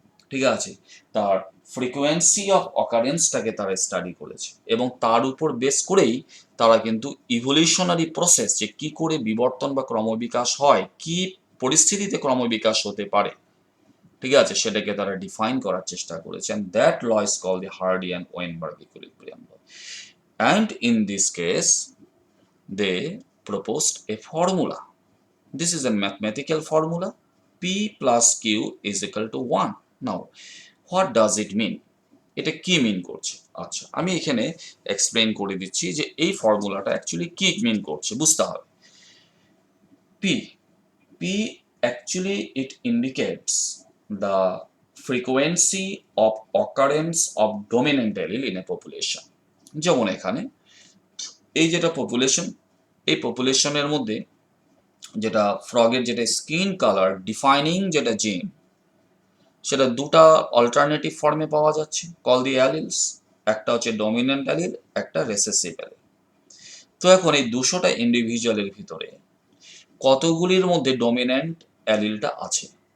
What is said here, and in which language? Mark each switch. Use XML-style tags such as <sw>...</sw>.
<bn>ঠিক আছে, তার ফ্রিকোয়েন্সি অফ অকারেন্সটাকে তারা স্টাডি করেছে এবং তার উপর বেস করেই তারা কিন্তু ইভলিউশনারি প্রসেস, যে কি করে বিবর্তন বা ক্রমবিকাশ হয়, কি পরিস্থিতিতে ক্রমবিকাশ হতে পারে, ঠিক আছে, সেটাকে তারা ডিফাইন করার চেষ্টা করেছেন।</bn> <en>That law is call the Hardy and Weinberg equilibrium law, and in this case they proposed a formula. This is a mathematical formula, p plus q is equal to 1. Now what does it mean, এটা কি mean করছে?</en> <bn>আচ্ছা, আমি এখানে explain করে দিচ্ছি যে এই ফর্মুলাটা অ্যাকচুয়ালি কি মিন করছে, বুঝতে হবে।</bn> <en>p p actually it indicates the frequency of occurrence of dominant allele in a population.</en> <bn>যেমন এখানে এই যেটা পপুলেশন, এই পপুলেশনের মধ্যে যেটা ফ্রগের যেটা স্কিন কালার ডিফাইনিং যেটা জিন, সেটা দুটা অল্টারনেটিভ ফর্মে পাওয়া যাচ্ছে, কল দি অ্যালিলস। একটা হচ্ছে ডমিন্যান্ট অ্যালিল, একটা রেসেসিভ অ্যালিল। তো এখন এই 200টা ইন্ডিভিজুয়ালের ভিতরে কতগুলির মধ্যে ডমিন্যান্ট অ্যালিলটা আছে?</bn>